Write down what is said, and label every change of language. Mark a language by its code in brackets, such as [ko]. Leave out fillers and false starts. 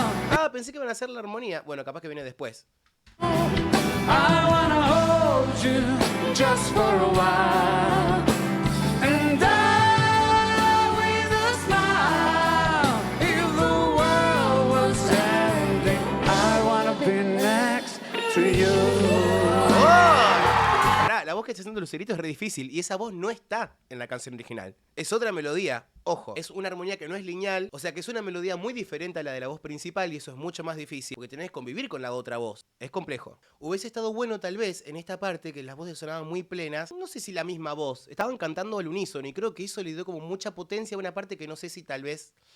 [es] Ah, pensé que iban a hacer la armonía. Bueno, capaz que viene después. [en] I wanna hold you just for a while and die with a smile. If the world was ending, I wanna be next to you. [es] La voz que está haciendo Lucerito es re difícil y esa voz no está en la canción original. Es otra melodía, ojo, es una armonía que no es lineal, o sea que es una melodía muy diferente a la de la voz principal y eso es mucho más difícil porque tenés que convivir con la otra voz. Es complejo. Hubiese estado bueno tal vez en esta parte que las voces sonaban muy plenas, no sé si la misma voz, estaban cantando al unísono y creo que eso le dio como mucha potencia a una parte que no sé si tal vez...